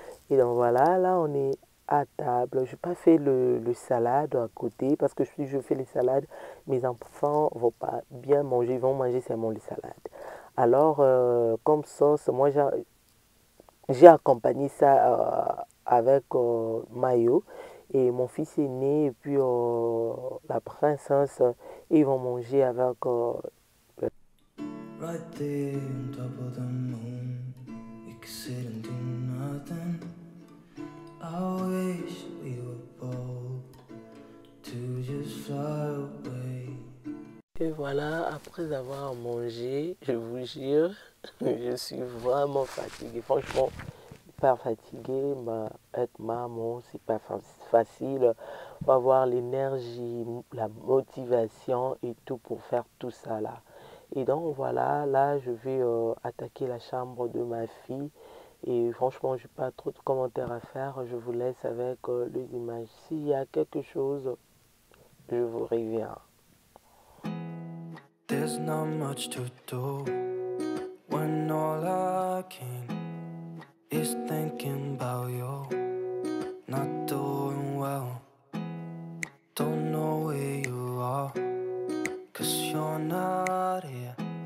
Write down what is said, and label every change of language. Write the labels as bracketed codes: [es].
[fr] Et donc voilà, là on est à table. Je n'ai pas fait le salade à côté parce que si je fais les salades, mes enfants ne vont pas bien manger, ils vont manger seulement les salades. Alors, comme sauce, moi j'ai accompagné ça avec mayo. Et mon fils est né, et puis la princesse, ils vont manger avec... [en] Right there on top of the moon, we could sit and do nothing. I wish we were bold to just fly away. [fr] Et voilà, après avoir mangé, je vous jure, je suis vraiment fatiguée. Franchement, pas fatiguée, être maman, c'est pas facile. Il faut avoir l'énergie, la motivation et tout pour faire tout ça là. Et donc voilà, là je vais attaquer la chambre de ma fille. Et franchement, je n'ai pas trop de commentaires à faire. Je vous laisse avec les images. S'il y a quelque chose, je vous reviens. [en] There's not much to do when all I can is thinking about you. Not doing well, don't know where you are, 'cause you're not here.